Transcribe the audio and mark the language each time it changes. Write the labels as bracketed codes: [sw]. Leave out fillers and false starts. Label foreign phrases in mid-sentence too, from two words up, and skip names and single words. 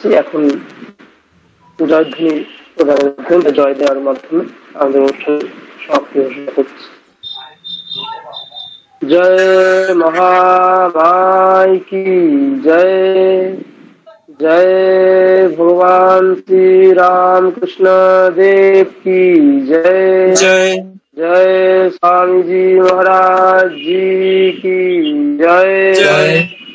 [bn] এখন জয়ধ্বনি প্রদানের মাধ্যমে, জয় দেওয়ার মাধ্যমে আমাদের অনুষ্ঠান সমাপ্তি ঘোষণা করছি। [hi] जय महामाई की जय, जय भगवान श्री रामकृष्ण देव की जय, जय जय स्वामी जी महाराज जी की जय। जय।